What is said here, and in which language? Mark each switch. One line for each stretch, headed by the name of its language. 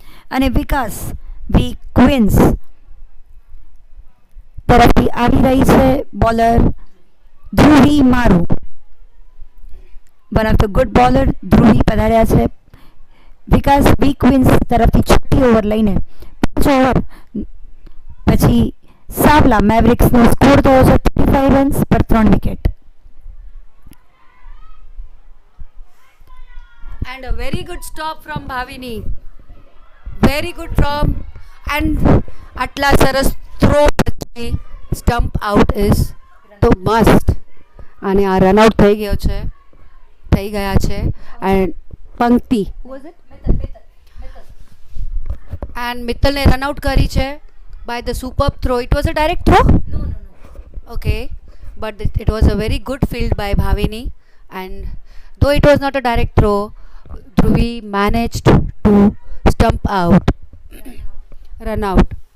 Gujarati: અને વિકાસ વી ક્વીન્સ તરફથી આવી રહી છે બોલર ધ્રુવી મારુ.
English: one of the good bowler
Gujarati: Dhruvi પધાર્યા છે વિકાસ બી ક્વીન્સ તરફથી છઠ્ઠી ઓવર લઈને 5 ઓવર પછી સાવલા મેવરિક્સનો સ્કોર થયો છે 35 રન્સ પર 3 wicket.
English: And a very good stop from Bhavini. Very good from and
Gujarati: આટલા સરસ થ્રો પછી સ્ટમ્પ આઉટ ઇઝ તો મસ્ત. અને આ રનઆઉટ થઈ ગયા છે એન્ડ પંક્તિ એન્ડ મિત્તલને રનઆઉટ કરી છે
English: by the superb throw. It was a direct throw? No. Okay, but it was a very good field by Bhavini, and though it was not a direct throw, Dhruvi managed to stump out, run out.